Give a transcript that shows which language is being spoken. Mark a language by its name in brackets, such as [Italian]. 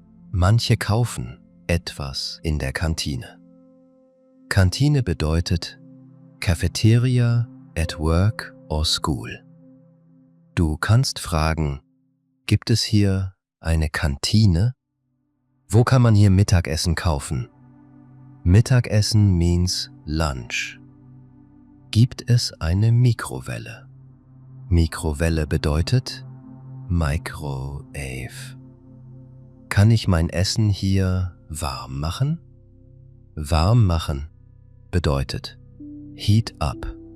[German] Manche kaufen etwas in der Kantine. Kantine bedeutet [English] Cafeteria at work or school. [German] Du kannst fragen, gibt es hier eine Kantine? Wo kann man hier Mittagessen kaufen? [English] Mittagessen means lunch. [German] Gibt es eine Mikrowelle? Mikrowelle bedeutet Microwave. Kann ich mein Essen hier warm machen? Warm machen bedeutet [English] heat up.